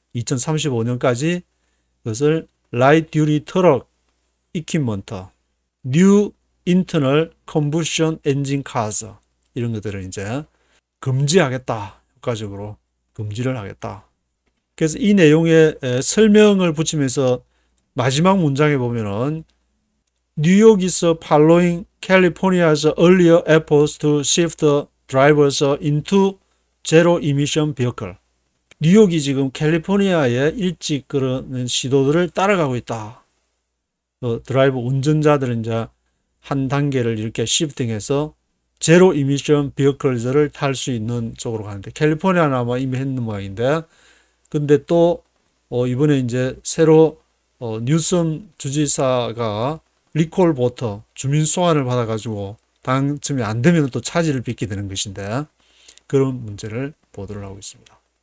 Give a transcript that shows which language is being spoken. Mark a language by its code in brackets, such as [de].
[ko] 2035년까지 그것을 라이트 듀티 트럭 이퀴먼트, 뉴 인터널 컴부션 엔진 카즈, 이런 것들을 이제 금지하겠다. 효과적으로 금지를 하겠다. 그래서 이 내용에 설명을 붙이면서 마지막 문장에 보면은, [en] 뉴욕 is following California's earlier efforts to shift drivers into zero emission vehicle. [ko] 뉴욕이 지금 캘리포니아의 일찍 그런 시도들을 따라가고 있다. 드라이버 운전자들은 이제 한 단계를 이렇게 시프팅해서 제로 이미션 비어클즈를 탈 수 있는 쪽으로 가는데, 캘리포니아는 아마 이미 했는 모양인데, 근데 또 이번에 이제 새로 뉴섬 주지사가 리콜 보터, 주민 소환을 받아가지고 당첨이 안 되면 또 차질을 빚게 되는 것인데, 그런 문제를 보도를 하고 있습니다.